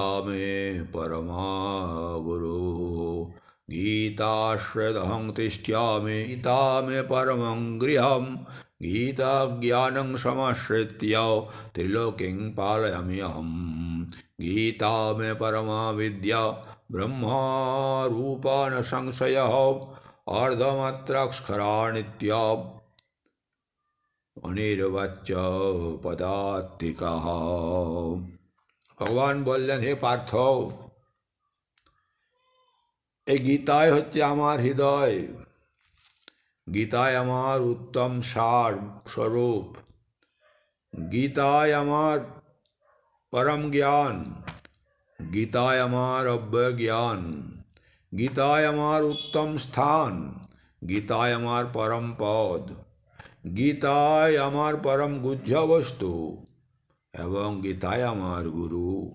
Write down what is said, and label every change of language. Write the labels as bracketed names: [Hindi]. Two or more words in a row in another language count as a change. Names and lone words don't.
[Sanskrit] में परमा गुरु गीताश्रयदहं तिष्ठ्यामि गीता में परमं गृहं गीता ज्ञानं समाश्रित्य त्रिलोकीं पालयामि अहं गीता में परमा विद्या ब्रह्मा रूपा न संशयः अर्धमात्राक्षरा नित्या अनिर्वच्य पदात्तिकः। [Bangla] ভগবান বললেন, হে পার্থ, এই গীতায় হচ্ছে আমার হৃদয়, গীতায় আমার উত্তম সার স্বরূপ, গীতায় আমার পরম জ্ঞান, গীতায় আমার অব্যয় জ্ঞান, গীতায় আমার উত্তম স্থান, গীতায় আমার পরম পদ, গীতায় আমার পরম গুহ্য বস্তু এবং গীতায় আমার গুরু।